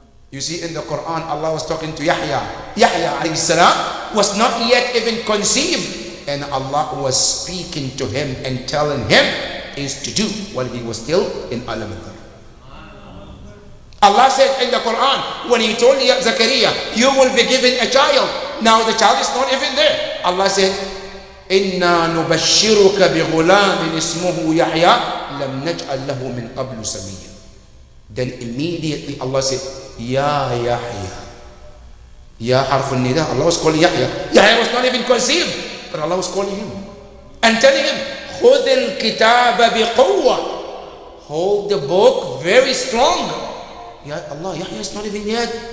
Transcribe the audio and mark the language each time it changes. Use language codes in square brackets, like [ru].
[en] You see in the Quran, Allah was talking to Yahya. Yahya alayhi salam was not yet even conceived. And Allah was speaking to him and telling him things to do while he was still in Alam al-Dar. Allah said in the Quran, when He told Zakaria, you will be given a child. Now the child is not even there. Allah said, [ar] إِنَّا نُبَشِّرُكَ بِغُلَامٍ اسْمُهُ يَحْيَى لَمْ نَجْعَلْ لَهُ مِنْ قَبْلُ سَمِيًّا. [en] Then immediately Allah said, Ya Yahya. Ya harf al-nida. Allah was calling Yahya. Yahya was not even conceived, but Allah was calling him and telling him, [ar] خُذِ الْكِتَابَ بِقُوَّةٍ. [en] Hold the book very strong. Ya Allah, Yahya is not even yet.